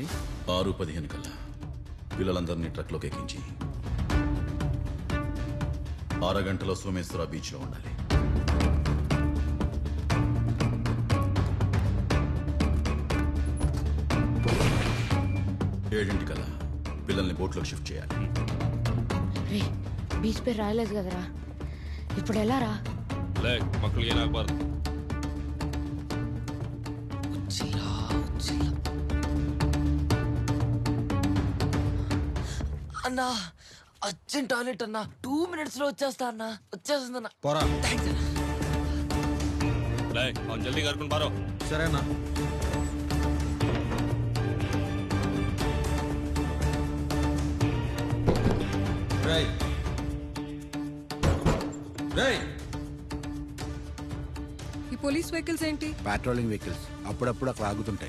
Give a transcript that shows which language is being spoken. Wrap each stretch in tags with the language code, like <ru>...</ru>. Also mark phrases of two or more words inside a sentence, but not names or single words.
<te>6:15 కల్లా పిల్లలందరినీ ట్రక్లోకి ఎక్కించి 6 గంటలో సోమేశ్వర బీచ్ లో ఉండాలి. ఏడింటికల్లా పిల్లల్ని బోట్లోకి షిఫ్ట్ చేయాలి. రే బీచ్ పేరు రాయలేదు కదరా, ఇప్పుడు ఎలా రా?</te> <kn>ಮಕ್ಕಳಿಗೆ ಏನಾಗಬಾರ್ದು.</kn> <te>అన్నా అర్జెంట్ టాయిలెట్ అన్నా 2 minutes లో వచ్చేస్తా అన్నా. వచ్చేస్తుందన్నా. పోరా. థ్యాంక్స్ అన్నా.</te> <kn>ಅವ್ನು ಜಲ್ದಿ ಕರ್ಕೊಂಡು ಬಾರೋ.</kn> <te>సరేనా? రేయ్ రేయ్, ఈ పోలీస్ వెహికల్స్ ఏంటి? పెట్రోలింగ్ వెహికల్స్ అప్పుడప్పుడు అక్కడ ఆగుతుంటాయి.</te>